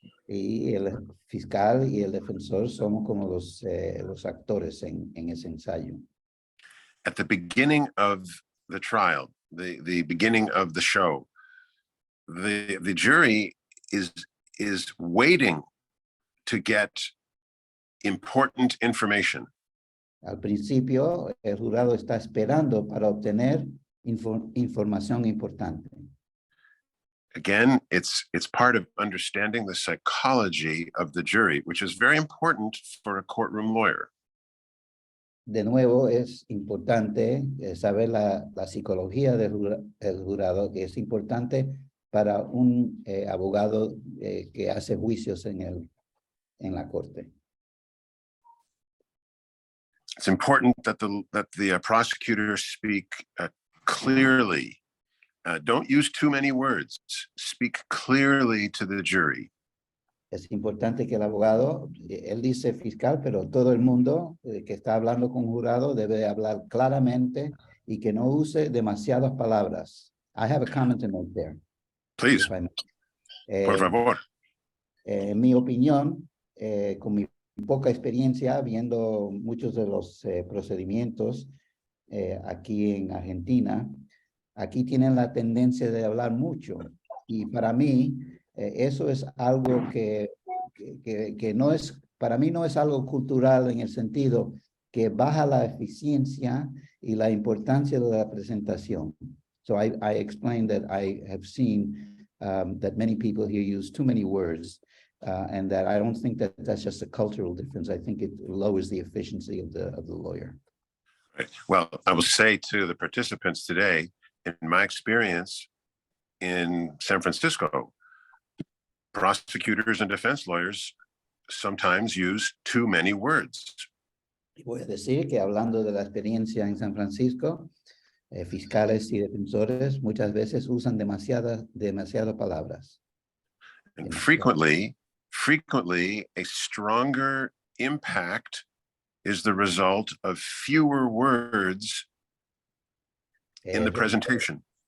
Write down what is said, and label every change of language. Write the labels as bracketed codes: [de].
[es] Y el fiscal y el defensor somos como los actores en ese ensayo. [en] At the beginning of the trial, the beginning of the show, the jury is waiting to get important information. [es] Al principio, el jurado está esperando para obtener información importante. [en] Again, it's part of understanding the psychology of the jury, which is very important for a courtroom lawyer. [es] De nuevo, es importante saber la psicología del jurado, que es importante para un abogado que hace juicios en la corte. [en] It's important that the prosecutors speak clearly. Don't use too many words. Speak clearly to the jury. [es] Es importante que el abogado, él dice fiscal, pero todo el mundo que está hablando con jurado debe hablar claramente y que no use demasiadas palabras. [en] I have a comment to make there. [es] Please, por favor. En mi opinión, con mi poca experiencia viendo muchos de los procedimientos aquí en Argentina, aquí tienen la tendencia de hablar mucho, y para mí eso es algo que no es, para mí no es algo cultural, en el sentido que baja la eficiencia y la importancia de la presentación. [en] So I explained that I have seen that many people here use too many words, and that I don't think that that's just a cultural difference. I think it lowers the efficiency of the lawyer. Right. Well, I will say to the participants today, in my experience in San Francisco, prosecutors and defense lawyers sometimes use too many words. [es] Y voy a decir que hablando de la experiencia en San Francisco, fiscales y defensores muchas veces usan demasiadas palabras. [en] And [es] Demasiado. [en] frequently, a stronger impact is the result of fewer words in the presentation.